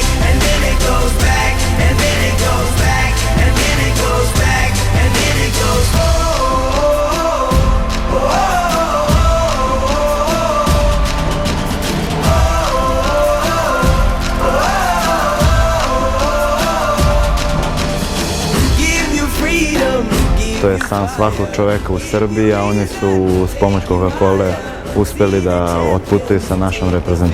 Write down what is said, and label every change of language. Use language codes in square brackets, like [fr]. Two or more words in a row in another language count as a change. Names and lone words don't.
[en] And then it goes back, and then it goes back, and then it goes back, and then it goes. Oh, oh, oh, [sr] To je san svakog čoveka u Srbiji, a oni su s pomoć Coca-Cole uspeli da otputuju sa našom reprezentacijom.